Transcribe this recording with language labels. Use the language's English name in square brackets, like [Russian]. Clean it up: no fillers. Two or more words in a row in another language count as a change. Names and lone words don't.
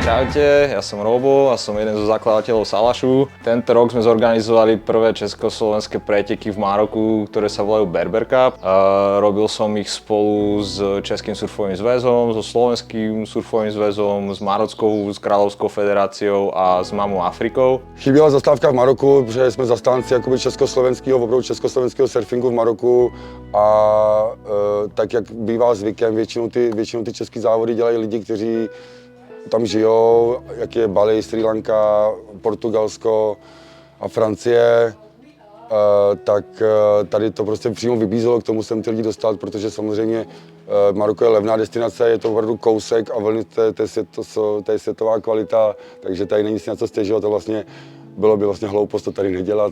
[Slovak] Ahojte, ja som Robo a som jeden zo zakladateľov Salašu. Tento rok sme zorganizovali prvé československé preteky v Maroku, ktoré sa volajú Berber Cup. Robil som ich spolu s Českým surfovým zväzom, so Slovenským surfovým zväzom, s Marockou, s Kráľovskou federáciou a s Mamou Afrikou. [Czech] Chyběla zastávka v Maroku, protože jsme zastánci opravdu československého surfingu v Maroku a tak, jak bývá zvykem, většinou ty české závody dělají lidi, kteří tam žijou, jak je Bali, Srí Lanka, Portugalsko a Francie, tak tady to prostě přímo vybízelo k tomu sem ty lidi dostat, protože samozřejmě Maroko je levná destinace, je to opravdu kousek a velmi to je světová kvalita, takže tady není si na co stěžovat, to vlastně bylo by vlastně hloupost to tady nedělat.